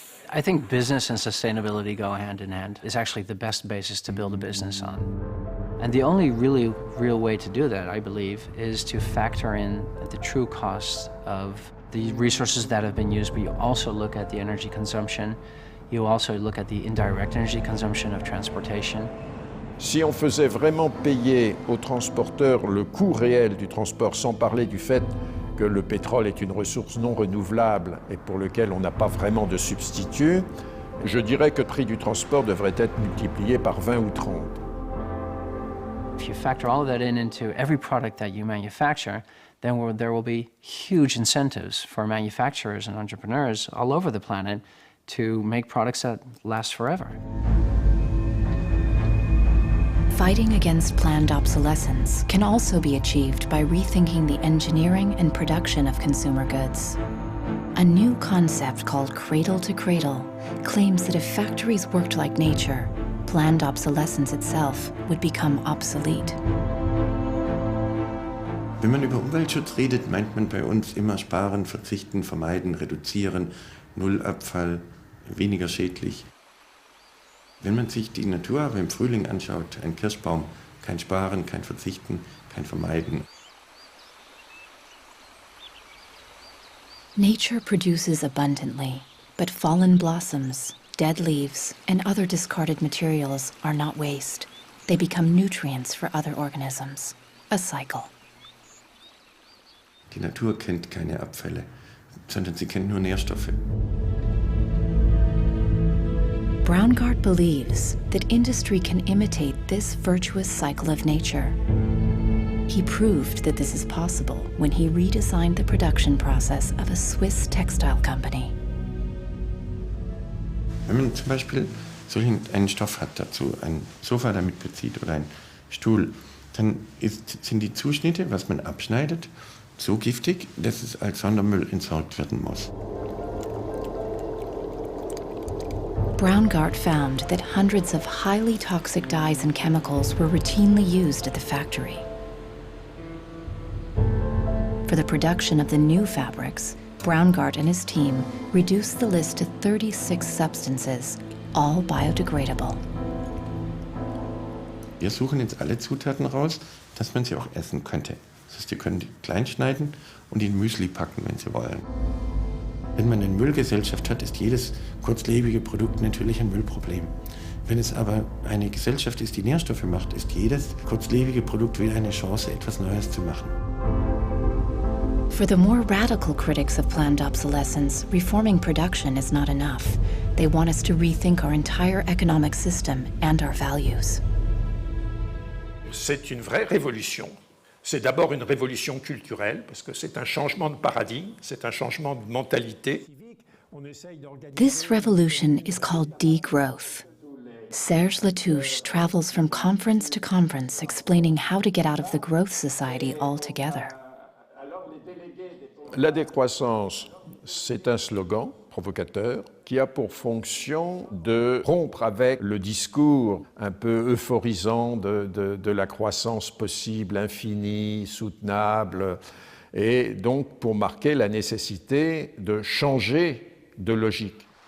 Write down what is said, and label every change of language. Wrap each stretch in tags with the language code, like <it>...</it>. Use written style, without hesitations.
<en>I think business and sustainability go hand in hand. It's actually the best basis to build a business on. And the only really real way to do that, I believe, is to factor in the true cost of the resources that have been used, but you also look at the energy consumption. You also look at the indirect energy consumption of transportation.</en> <fr>Si on faisait vraiment payer aux transporteurs le coût réel du transport, sans parler du fait que le pétrole est une ressource non renouvelable et pour lequel on n'a pas vraiment de substitut, je dirais que le prix du transport devrait être multiplié par 20 ou 30.</fr> <en>If you factor all of that into every product that you manufacture, then there will be huge incentives for manufacturers and entrepreneurs all over the planet to make products that last forever. Fighting against planned obsolescence can also be achieved by rethinking the engineering and production of consumer goods. A new concept called cradle to cradle claims that if factories worked like nature, planned obsolescence itself would become obsolete.</en> <de>Wenn man über Umweltschutz redet, meint man bei uns immer sparen, verzichten, vermeiden, reduzieren, Nullabfall, weniger schädlich. Wenn man sich die Natur aber im Frühling anschaut, ein Kirschbaum, kein Sparen, kein Verzichten, kein Vermeiden.</de> <en>Nature produces abundantly, but fallen blossoms, dead leaves, and other discarded materials are not waste. They become nutrients for other organisms. A cycle.</en> <de>Die Natur kennt keine Abfälle, sondern sie kennt nur Nährstoffe.</de> <en>Braungart believes that industry can imitate this virtuous cycle of nature. He proved that this is possible when he redesigned the production process of a Swiss textile company.</en> <de>Wenn man zum Beispiel einen Stoff hat, dazu ein Sofa damit bezieht oder einen Stuhl, dann sind die Zuschnitte, was man abschneidet, so giftig, dass es als Sondermüll entsorgt werden muss.</de> <en>Braungart found that hundreds of highly toxic dyes and chemicals were routinely used at the factory. For the production of the new fabrics, Braungart and his team reduced the list to 36 substances, all biodegradable.</en> <de>Wir suchen jetzt alle Zutaten raus, dass man sie auch essen könnte. Das heißt, Sie können die klein schneiden und in Müsli packen, wenn Sie wollen. Wenn man eine Müllgesellschaft hat, ist jedes kurzlebige Produkt natürlich ein Müllproblem. Wenn es aber eine Gesellschaft ist, die Nährstoffe macht, ist jedes kurzlebige Produkt wieder eine Chance, etwas Neues zu machen.</de> <en>For the more radical critics of planned obsolescence, reforming production is not enough. They want us to rethink our entire economic system and our values.</en> <fr>C'est une vraie révolution. C'est d'abord une révolution culturelle, parce que c'est un changement de paradigme, c'est un changement de mentalité.</fr> <en>This revolution is called degrowth. Serge Latouche travels from conference to conference explaining how to get out of the growth society altogether.</en> <fr>La décroissance, c'est un slogan provocateur qui a pour fonction de rompre avec le discours un peu euphorisant de la croissance possible, infinie, soutenable, et donc pour marquer la nécessité de changer de logique.</fr>